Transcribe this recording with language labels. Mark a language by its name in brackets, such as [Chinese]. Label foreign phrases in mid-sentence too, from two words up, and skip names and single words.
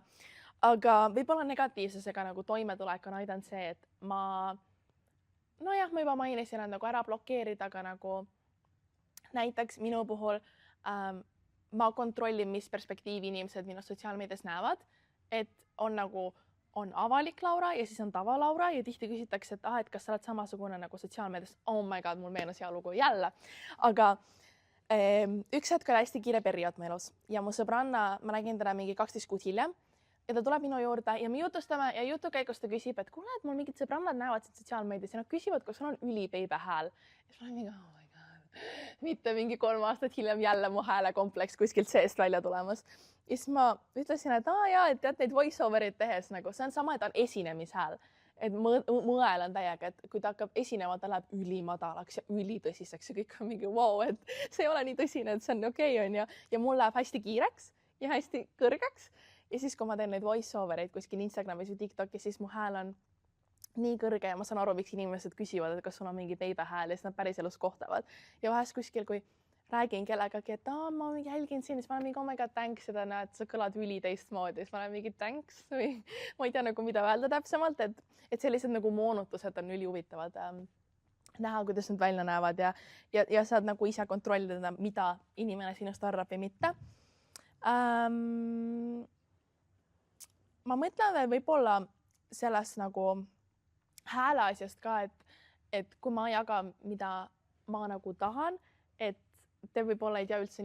[Estonian] Aga võib-olla negatiivsusega nagu toimetulek on aidanud see, et ma juba mainisin, et nagu ära blokeerida, aga nagu näiteks minu puhul ma kontrollin, mis perspektiivi inimesed minu sotsiaalmeedias näevad, et on avalik Laura ja siis on tava Laura ja tihti küsitakse, et kas sa oled samasugune nagu sotsiaalmeedias. [English] Oh my god, [Estonian] mul meenus hea lugu jälle. Aga üks hetk oli hästi kiire periood mu elus ja mu sõbranna, ma nägin teda mingi 12 kuud hiljem. Ja ta tuleb minu juurde ja me jutustame ja jutu käigus ta küsib, et kuule, et mul mingid sõbrannad näevad sind sotsiaalmeedias ja nad küsivad, kas sul on ülipeibe hääl. Ja siis ma olen mingi, [English] oh my god, [Estonian] mitte mingi 3 aastat hiljem jälle mu häälekompleks kuskilt seest välja tulemas. Ja siis ma ütlesin, et et tead neid voice-over'id tehes nagu see on sama, et on esinemishääl. Et mõel on täiega, et kui ta hakkab esinema, ta läheb ülimadalaks ja ülitõsiseks ja kõik on mingi wow, et see ei ole nii tõsine, et see on okei, on ja mul läheb hästi kiireks ja hästi kõrgeks. Ja siis, kui ma teen neid voice-over'id kuskil Instagramis või TikTokis, siis mu hääl on nii kõrge ja ma saan aru, miks inimesed küsivad, et kas sul on mingi beibe hääl ja siis nad päris elus kohtavad. Ja vahest kuskil, kui räägin kellegagi, et ma jälgin siin, siis ma olen mingi, [English] oh my god, thanks, [Estonian] seda näed, sa kõlad üli teistmoodi. Siis ma olen mingi thanks või ma ei tea nagu, mida öelda täpsemalt, et sellised nagu moonutused on ülihuvitavad näha, kuidas nad välja näevad ja saad nagu ise kontrollida, mida inimene sinust arvab või mitte. Ma mõtlen veel võib-olla sellest nagu hääle asjast ka, et kui ma jagan, mida ma nagu tahan, et te võib-olla ei tea üldse